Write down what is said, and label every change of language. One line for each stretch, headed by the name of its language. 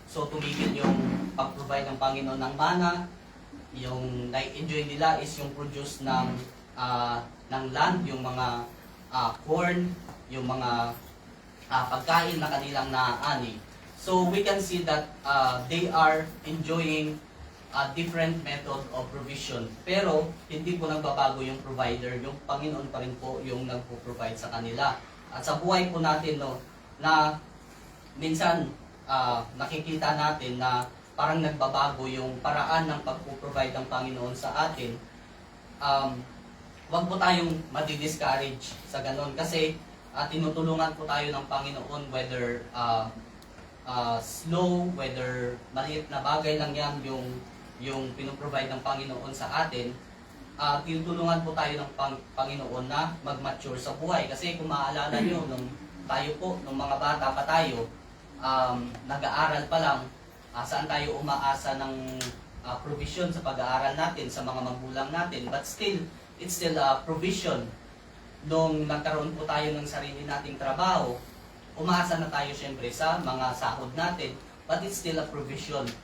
Filipino: So tumigil yung pag-provide ng Panginoon ng mana. Yung na-enjoy nila is yung produce ng land, yung mga corn, yung mga pagkain na kanilang naaani.
English: So we can see that they are enjoying a different method of provision.
Filipino: Pero hindi po nagbabago yung provider, yung Panginoon pa rin po yung nagpo-provide sa kanila. At sa buhay po natin, na minsan nakikita natin na parang nagbabago yung paraan ng pagpo-provide ng Panginoon sa atin. Wag po tayong madi-discourage sa ganun, kasi tinutulungan po tayo ng Panginoon,
English: whether slow, whether
Filipino: maliit na bagay lang yan yung pinoprovide ng Panginoon sa atin, tinutulungan po tayo ng Panginoon na mag-mature sa buhay. Kasi kung maaalala nyo, nung mga bata pa tayo, nag-aaral pa lang, saan tayo umaasa ng provision sa pag-aaral natin, sa mga magulang natin.
English: But still, it's still a provision.
Filipino: Nung nagkaroon po tayo ng sarili nating trabaho, umaasa na tayo syempre sa mga sahod natin,
English: but it's still a provision.